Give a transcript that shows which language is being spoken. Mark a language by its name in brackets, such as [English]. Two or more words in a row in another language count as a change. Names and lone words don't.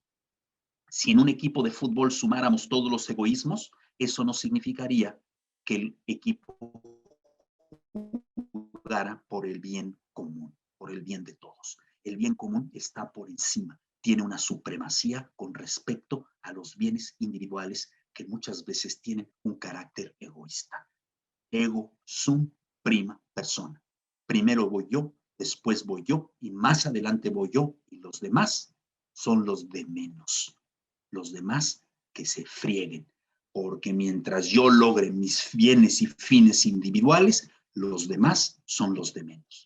[Spanish] Si en un equipo de fútbol sumáramos todos los egoísmos, eso no significaría que el equipo jugara por el bien común, por el bien de todos. El bien común está por encima, tiene una supremacía con respecto a los bienes individuales que muchas veces tienen un carácter egoísta. [Latin] Ego sum prima persona. [Spanish] Primero voy yo, después voy yo, y más adelante voy yo, y los demás son los de menos. Los demás que se frieguen, porque mientras yo logre mis bienes y fines individuales, los demás son los de menos.